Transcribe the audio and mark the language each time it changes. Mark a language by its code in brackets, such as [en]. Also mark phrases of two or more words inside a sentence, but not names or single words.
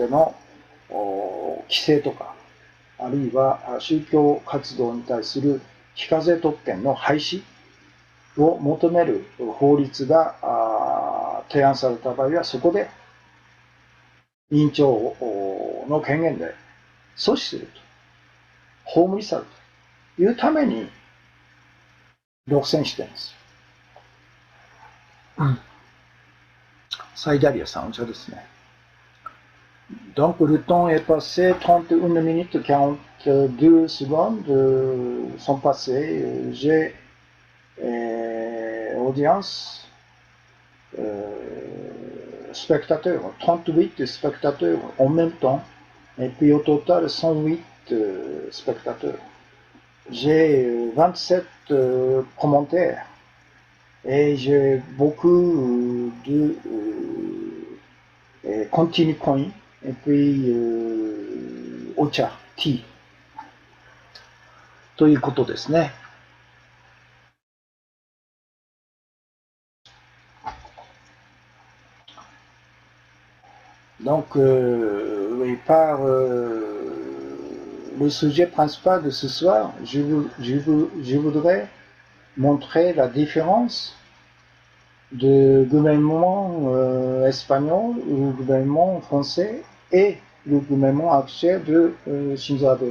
[ja] の規制とか、あるいは宗教活動に対する非課税特権の廃止を求める法律が提案された場合は、そこで委員長の権限で阻止すると、葬り去るというために独占してるんです。サイダリアさん、お茶ですね。 [fr] Donc le temps est passé, 31 minutes 42 secondes sont passées. J'ai audience, spectateurs, 38 spectateurs en même temps, et puis au total 108 spectateurs. J'ai 27 commentaires et j'ai beaucoup de continue coin et puis ocha, tea [ja] ということですね。 [fr] Donc, par le sujet principal de ce soir, je voudrais montrer la différence du gouvernement espagnol, le gouvernement français et le gouvernement actuel de Shinzo Abe.